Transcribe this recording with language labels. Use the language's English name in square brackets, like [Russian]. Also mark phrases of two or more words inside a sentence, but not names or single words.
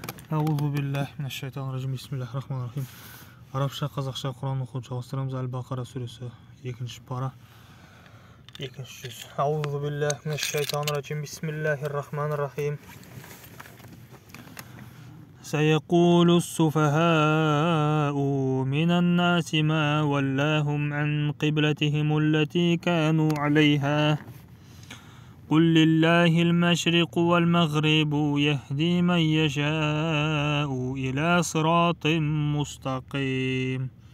[Arabic] أعوذ بالله بسم الله الرحمن الرحيم. [Kazakh] Arapça, Қазақша Құран оқуды жалғастырамыз. Әл-Бақара сүресі 2-ші пара 2-ші жүз. [Arabic] أعوذ بالله بسم الله الرحمن الرحيم. سيقول السفهاء من الناس ما ولاهم عن قبلتهم التي كانوا عليها قل لله المشرق والمغرب يهدي من يشاء إلى صراط مستقيم